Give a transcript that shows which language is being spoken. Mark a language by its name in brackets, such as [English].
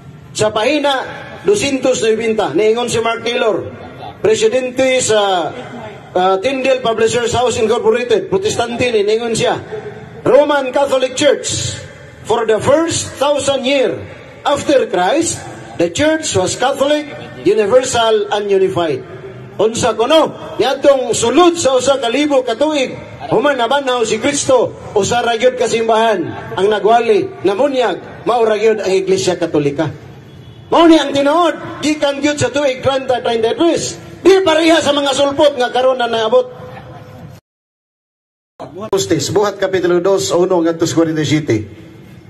[Cebuano] Sa pahina 290, niingon si Mark Taylor, presidente sa Tyndale Publishers House Incorporated, protestante ni, niingon siya, [English] Roman Catholic Church, for the first 1,000 years after Christ, the church was Catholic, universal, and unified. [Cebuano] Unsa kuno, niadtong sulod sa 1,000 ka tuig, human nabanaw si Kristo, usa ra gyud kasimbahan ang nagwali, namunyag, mao ra gyud ang Iglesia Katolika. Mao ni ang tinuod, gikan gyud sa tuig 30-33, di pareha sa mga sulpot nga karon na naabot. Buhat Kapitulo 2, 1 ngadto sa 47.